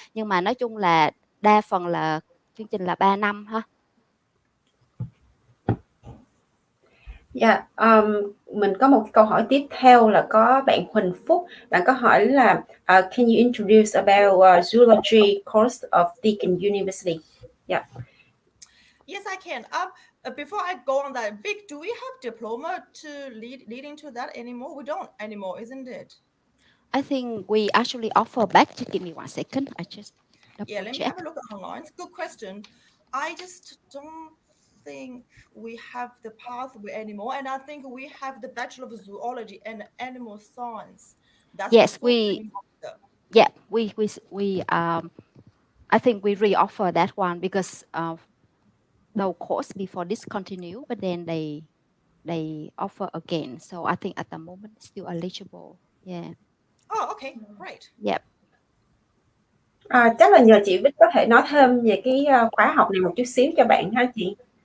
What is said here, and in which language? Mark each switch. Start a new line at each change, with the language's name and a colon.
Vietnamese: Nhưng mà nói chung là đa phần là chương trình là 3 năm ha. Dạ, mình có một câu hỏi tiếp theo là có bạn Huỳnh Phúc, bạn có hỏi là
English: can you introduce about zoology course of Deakin University? Yeah. Yes, I can. Before I go on that, Vic, do we have diploma to leading to that anymore? We don't anymore, isn't it? I think we actually offer back. Just give me 1 second. I just double Yeah, let me check. have a look at online. Good question. I just don't think we have the pathway anymore, and I think we have the Bachelor of Zoology and Animal Science. That's Yes, the full name of the. yeah, I think we reoffer that one because the course before discontinue, but then they offer again. So I think at the moment it's still eligible. Yeah. Oh, okay, great. Yep.
Vietnamese: Chắc là nhờ chị Bích có thể nói thêm về cái khóa học này một chút xíu cho bạn ha chị.